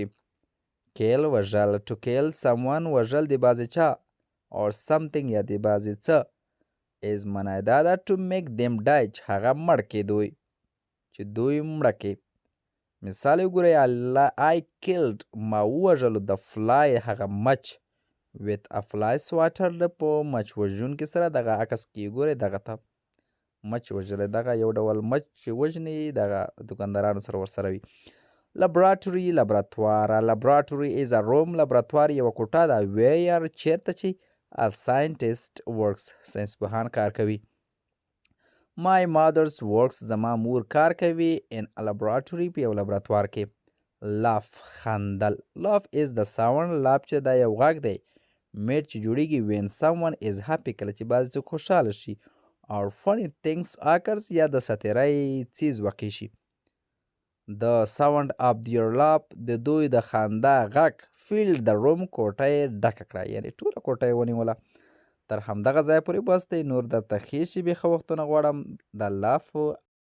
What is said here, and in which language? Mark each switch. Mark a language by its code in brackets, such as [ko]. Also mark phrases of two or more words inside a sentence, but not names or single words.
[en] kill، وژل. to kill someone، [ps] وژل د بعضې چا [en] or something [ps] یا د بعضې څه is معنا یې دا ده [en] to make them die، [ps] چې هغه مړ کې دوی، چې دوی مړه کې. مثال یې وګورئ I killed، ما ووژلو [en] the fly، [ps] هغه مچ [en] with a fly swatter، [ps] په مچ وژونکي سره. دغه عکس کې ګورئ دغه ته مچ وژلی، دغه یو ډول مچ چې وژني دغه دوکاندارانو سره ورسره وي. [en] laboratory، لابراتوار. laboratory is a room، [ps] لابراتوار یوه کوټه ده where، چیرته چې [en] a scientist works، [ps] ساینسپوهان کار کوي. [en] my mother's works، [ps] زما مور کار کوي [en] in a laboratory، [ps] په یو لابراتوار کې. [en] laugh، خندل. laugh is the sound، laugh [ps] چې دا یو غږ دی [en] made [ps] چې جوړیږي [en] when someone is happy، [ps] کله چې بعضې څوک خوشحاله شي. [en] or funny things occurs، [ps] یا د ساتیرۍ څیز واقع شي. [en] the sound of their laugh، [ps] د دوی د خندا غږ [en] filled the room، [ps] کوټه یې ډکه کړه، یعنې ټوله کوټه یې ونیوله. تر همدغه ځایه پورې بس دی، نور درته ښې شیبې ښه وختونه غواړم. د laugh